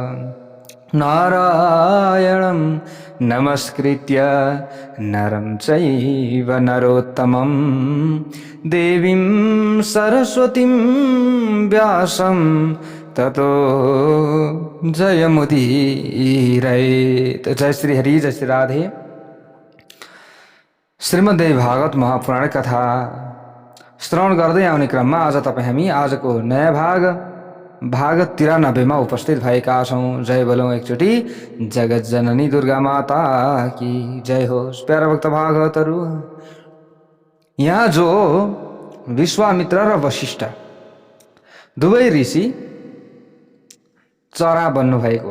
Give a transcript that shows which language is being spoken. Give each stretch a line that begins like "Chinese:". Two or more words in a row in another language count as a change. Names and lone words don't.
Sanskrit: नारायणं नमस्कृत्य नरं चैव नरोत्तमं देवीं सरस्वतीं व्यासं ततो जयमुदीरयेत्।
Nepali: जय श्री हरि, जय श्री राधे। श्रीमद्देवी भागवत महापुराण कथा श्रवण गर्दै आउने क्रममा आज हामी आजको नयाँ भाग 93 मा उपस्थित भएका छौं। जय बोलौं एकचोटि जगत जननी
Hindi: दुर्गा माता की जय
Nepali: होस्। प्यारा भक्त भागवतहरू, यहाँ जो विश्वामित्र र वशिष्ठ दुवै ऋषि चरा बन्नु भएको छ।